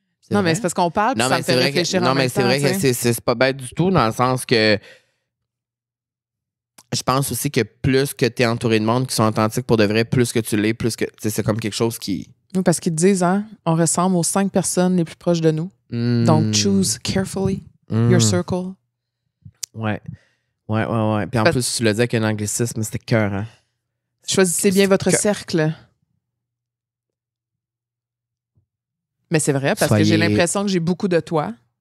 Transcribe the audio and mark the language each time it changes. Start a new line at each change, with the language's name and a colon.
French: Non, mais c'est parce qu'on parle, puis ça me fait réfléchir en même temps. Non, mais c'est vrai que c'est pas bête du tout, dans le sens que je pense aussi que plus que tu es entouré de monde qui sont authentiques pour de vrai, plus que tu l'es, plus que c'est comme quelque chose qui... Oui, parce qu'ils te disent, hein, on ressemble aux 5 personnes les plus proches de nous.
English: Donc, choose carefully your circle.
French: Ouais. Puis en plus, tu le dis avec un anglicisme, c'était cœur, hein? Choisissez bien votre cercle. Mais c'est vrai, parce que j'ai l'impression que j'ai beaucoup de toi.